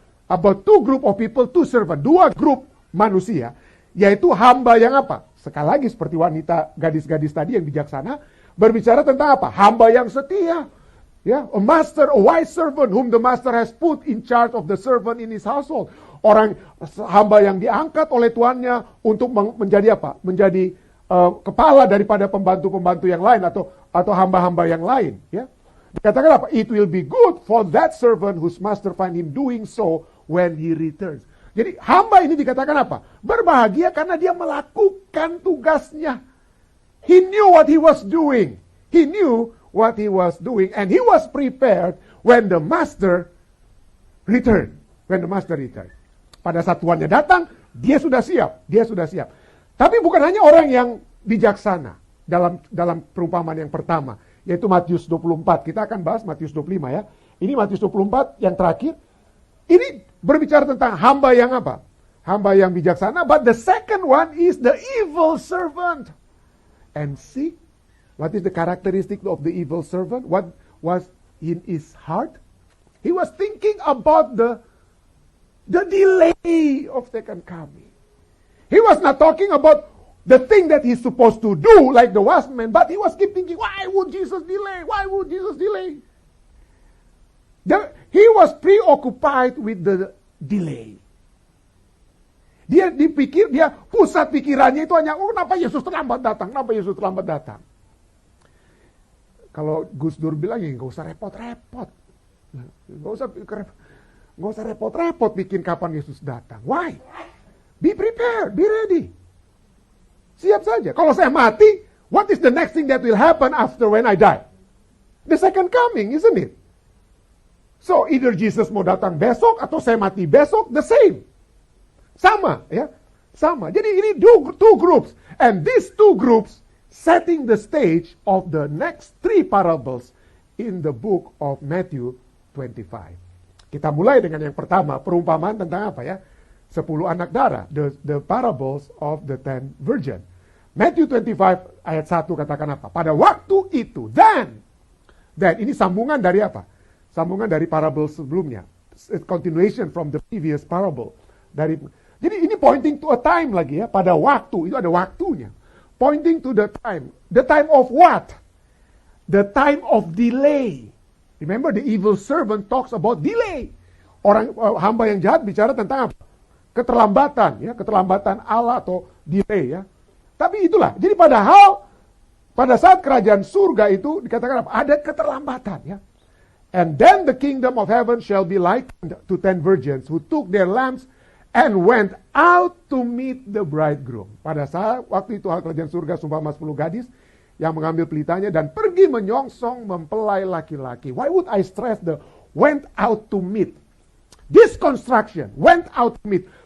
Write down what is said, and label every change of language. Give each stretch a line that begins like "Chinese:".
English: About two group of people, two servant,
Indonesian: dua grup manusia, yaitu hamba yang apa? Sekali lagi seperti wanita gadis-gadis tadi yang bijaksana, berbicara tentang apa? Hamba yang setia.
English: Ya, a master, a wise servant whom the master has put in charge of the servant in his household.
Indonesian: Orang hamba yang diangkat oleh tuannya untuk menjadi apa? Menjadi kepala daripada pembantu-pembantu yang lain atau hamba-hamba yang lain, ya. Dikatakan apa?
English: It will be good for that servant whose master find him doing so when he returns.
Indonesian: Jadi hamba ini dikatakan apa? Berbahagia karena dia melakukan tugasnya.
English: He knew what he was doing. He knew what he was doing and he was prepared when the master returned. When the master returned.
Indonesian: Pada saat tuannya datang, dia sudah siap. Dia sudah siap. Tapi bukan hanya orang yang bijaksana dalam perumpamaan yang pertama, yaitu Matius 24. Kita akan bahas Matius 25 ya. Ini Matius 24 yang terakhir. Ini berbicara tentang hamba yang apa? Hamba yang bijaksana.
English: But the second one is the evil servant. And see, what is the characteristic of the evil servant? What was in his heart? He was thinking about the delay of second coming. He was not talking about the thing that he's supposed to do like the wise man, but he was keep thinking, why would Jesus delay? Why would Jesus delay? He was preoccupied with the delay.
Indonesian: Dia pusat pikirannya itu hanya, kenapa Yesus terlambat datang? Kenapa Yesus terlambat datang? Kalau Gus Dur bilang, ya nggak usah repot-repot. Nggak usah repot-repot bikin kapan Yesus datang.
English: Why? Be prepared, be ready.
Indonesian: Siap saja. Kalau saya mati,
English: what is the next thing that will happen after when I die? The second coming, isn't it? So either
Indonesian: Jesus mau datang besok atau saya mati besok,
English: the same.
Indonesian: Sama, ya. Sama. Jadi ini
English: two groups. And these two groups setting the stage of the next three parables in the book of Matthew 25.
Indonesian: Kita mulai dengan yang pertama, perumpamaan tentang apa ya? 10 anak darah,
English: the parables of the 10 virgin.
Indonesian: Matthew 25 ayat 1 katakan apa? Pada waktu itu,
English: then
Indonesian: ini sambungan dari apa? Sambungan dari parable sebelumnya.
English: Continuation from the previous parable.
Indonesian: Jadi ini
English: pointing to a time
Indonesian: lagi ya. Pada waktu, itu ada waktunya.
English: Pointing to the time. The time of what? The time of delay. Remember the evil servant talks about delay.
Indonesian: hamba yang jahat bicara tentang apa? Keterlambatan, ya, keterlambatan Allah atau delay, ya. Tapi itulah. Jadi padahal pada saat kerajaan surga itu dikatakan apa? Ada keterlambatan, ya.
English: And then the kingdom of heaven shall be likened to 10 virgins who took their lamps and went out to meet the bridegroom.
Indonesian: Pada saat waktu itu hal kerajaan surga seumpama 10 gadis yang mengambil pelitanya dan pergi menyongsong mempelai laki-laki.
English: Why would I stress the went out to meet? This construction, went out to meet.